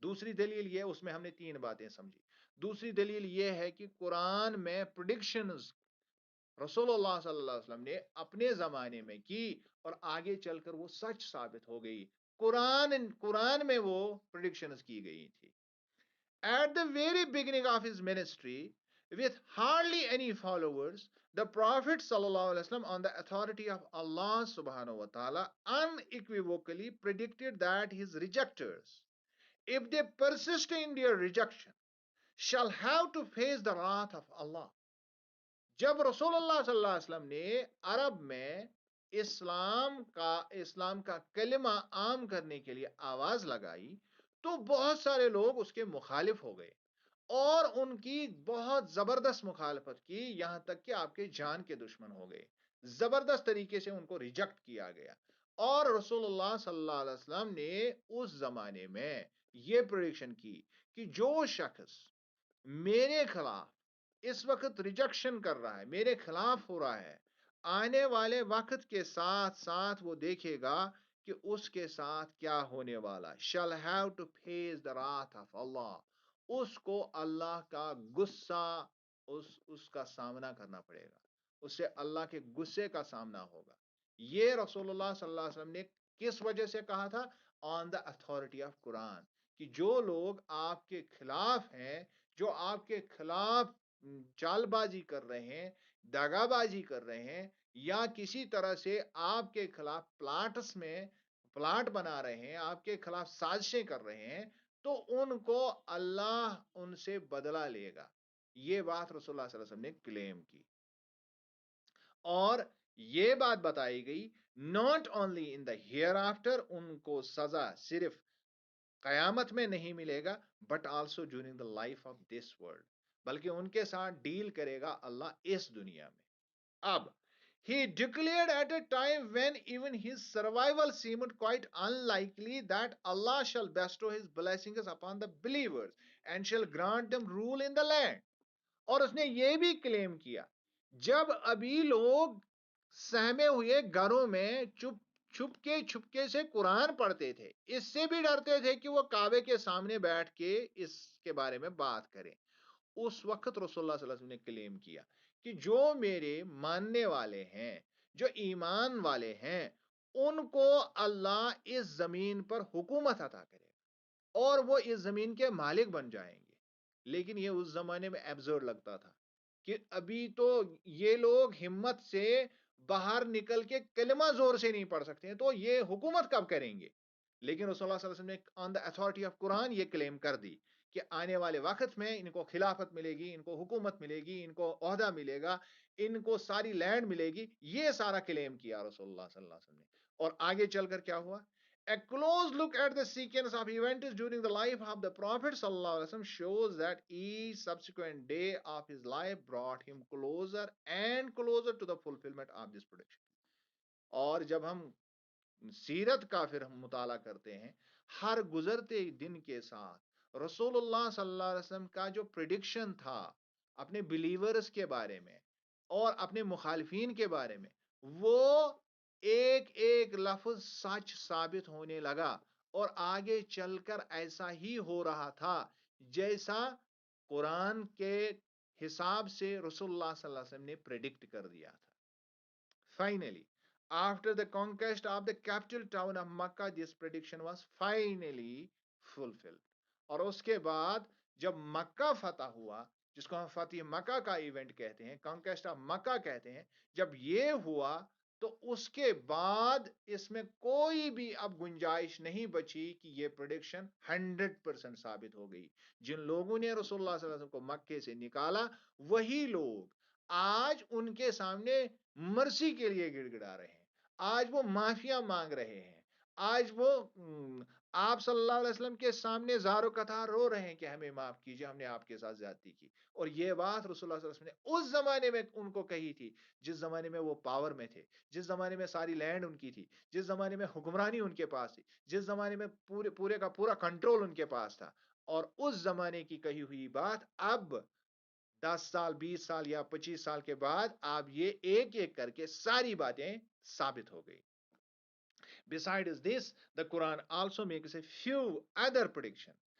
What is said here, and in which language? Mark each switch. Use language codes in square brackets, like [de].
[ur] دوسری دلیل یہ، اس میں ہم نے 3 باتیں سمجھی. دوسری دلیل یہ ہے کہ قرآن میں پریڈکشنز رسول اللہ صلی اللہ علیہ وسلم نے اپنے زمانے میں کی اور آگے چل کر وہ سچ ثابت ہو گئی. قرآن میں وہ پریڈکشنز کی گئی تھی. [en] At the very beginning of his ministry, with hardly any followers, the Prophet ﷺ, on the authority of Allah subhanahu wa ta'ala, unequivocally predicted that his rejectors, if they persist in their rejection, shall have to face the wrath of Allah. [ur] جب رسول اللہ صلی اللہ علیہ وسلم نے عرب میں اسلام کا کلمہ عام کرنے کے لیے آواز لگائی تو بہت سارے لوگ اس کے مخالف ہو گئے اور ان کی بہت زبردست مخالفت کی، یہاں تک کہ آپ کے جان کے دشمن ہو گئے. زبردست طریقے سے ان کو ریجیکٹ کیا گیا. اور رسول اللہ صلی اللہ علیہ وسلم نے اس زمانے میں یہ پریڈکشن کی کہ جو شخص میرے خلاف اس وقت ریجیکشن کر رہا ہے، میرے خلاف ہو رہا ہے، آنے والے وقت کے ساتھ ساتھ وہ دیکھے گا کہ اس کے ساتھ کیا ہونے والا. [en] shall have to face the wrath of Allah. [ur] اس کو اللہ کا غصہ، اس کا سامنا کرنا پڑے گا، اسے اللہ کے غصے کا سامنا ہوگا. یہ رسول اللہ صلی اللہ علیہ وسلم نے کس وجہ سے کہا تھا؟ [en] On the authority of Quran. [ur] کہ جو لوگ آپ کے خلاف ہیں، جو آپ کے خلاف چال بازی کر رہے ہیں، داغا بازی کر رہے ہیں، یا کسی طرح سے آپ کے خلاف پلاٹ بنا رہے ہیں، آپ کے خلاف سازشیں کر رہے ہیں، تو ان کو اللہ ان سے بدلہ لے گا. یہ بات رسول اللہ صلی اللہ علیہ وسلم نے کلیم کی. اور یہ بات بتائی گئی [en] not only in the hereafter, [ur] ان کو سزا صرف قیامت میں نہیں ملے گا، [en] but also during the life of this world, [ur] بلکہ ان کے ساتھ ڈیل کرے گا اللہ اس دنیا میں. [en] اب he declared at a time when even his survival seemed quite unlikely that Allah shall bestow his blessings upon the believers and shall grant them rule in the land. [ur] اور اس نے یہ بھی کلیم کیا جب ابھی لوگ سہمے ہوئے گھروں میں چھپکے سے قرآن پڑھتے تھے، اس سے بھی ڈرتے تھے کہ وہ کعبے کے سامنے بیٹھ کے اس کے بارے میں بات کریں، اس وقت رسول اللہ صلی اللہ علیہ وسلم نے کلیم کیا کہ جو میرے ماننے والے ہیں، جو ایمان والے ہیں، ان کو اللہ اس زمین پر حکومت عطا کرے گا اور وہ اس زمین کے مالک بن جائیں گے. لیکن یہ اس زمانے میں ایبزرڈ لگتا تھا کہ ابھی تو یہ لوگ ہمت سے باہر نکل کے کلمہ زور سے نہیں پڑھ سکتے ہیں، تو یہ حکومت کب کریں گے؟ لیکن رسول اللہ صلی اللہ علیہ وسلم نے [en] on the authority of Quran [ur] یہ کلیم کر دی کہ آنے والے وقت میں ان کو خلافت ملے گی، ان کو حکومت ملے گی، ان کو عہدہ ملے گا، ان کو ساری لینڈ ملے گی. یہ سارا کلیم کیا رسول اللہ صلی اللہ علیہ وسلم نے. اور آگے چل کر کیا ہوا؟ [en] A close look at the sequence of events during the life of the Prophet ﷺ shows that each subsequent day of his life brought him closer and closer to the fulfillment of this prediction. [ur] اور جب ہم سیرت کا پھر ہم مطالعہ کرتے ہیں، ہر گزرتے دن کے ساتھ رسول اللہ صلی اللہ علیہ وسلم کا جو پریڈکشن تھا اپنے بلیورز کے بارے میں اور اپنے مخالفین کے بارے میں، وہ ایک ایک لفظ سچ ثابت ہونے لگا اور آگے چل کر ایسا ہی ہو رہا تھا جیسا قرآن کے حساب سے رسول اللہ صلی اللہ علیہ وسلم نے پریڈکٹ کر دیا تھا. [en] Finally, after the conquest of the capital town of Makkah, this prediction was finally fulfilled. [ur] اور اس کے بعد جب مکہ فتح ہوا، جس کو ہم فتح مکہ کا ایونٹ کہتے ہیں، [en] conquest of Mecca [ur] کہتے ہیں، جب یہ ہوا تو اس کے بعد اس میں کوئی بھی اب گنجائش نہیں بچی کہ یہ پریڈکشن 100% ثابت ہو گئی. جن لوگوں نے رسول اللہ صلی اللہ علیہ وسلم کو مکے سے نکالا، وہی لوگ آج ان کے سامنے مرسی کے لیے گڑ گڑا رہے ہیں، آج وہ معافیاں مانگ رہے ہیں، آج وہ آپ صلی اللہ علیہ وسلم کے سامنے زار و قطار رو رہے ہیں کہ ہمیں معاف کیجیے، ہم نے آپ کے ساتھ زیادتی کی. اور یہ بات رسول اللہ صلی اللہ علیہ وسلم نے اس زمانے میں ان کو کہی تھی، جس زمانے میں وہ پاور میں تھے، جس زمانے میں ساری لینڈ ان کی تھی، جس زمانے میں حکمرانی ان کے پاس تھی، جس زمانے میں پورے کا پورا کنٹرول ان کے پاس تھا. اور اس زمانے کی کہی ہوئی بات اب 10 سال 20 سال یا 25 سال کے بعد آپ یہ ایک ایک کر کے ساری باتیں ثابت ہو گئی. [en] Besides this, the Quran also makes a few other predictions